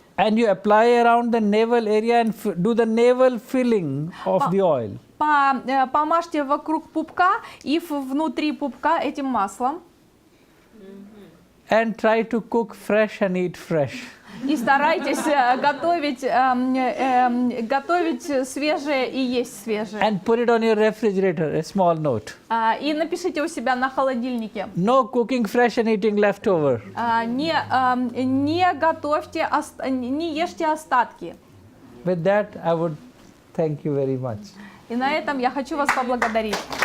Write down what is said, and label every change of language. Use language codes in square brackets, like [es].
[en] And you apply around the navel area and do the navel filling of the oil. [ru] Помажьте вокруг пупка и внутри пупка этим маслом. [en] And try to cook fresh and eat fresh. [ru] И старайтесь готовить свежее и есть свежее. [en] And put it on your refrigerator, a small note. [ru] И напишите у себя на холодильнике. [en] No cooking fresh and eating leftover. [ru] Не готовьте, не ешьте остатки. [en] With that, I would thank you very much. [ru] И на этом я хочу вас поблагодарить.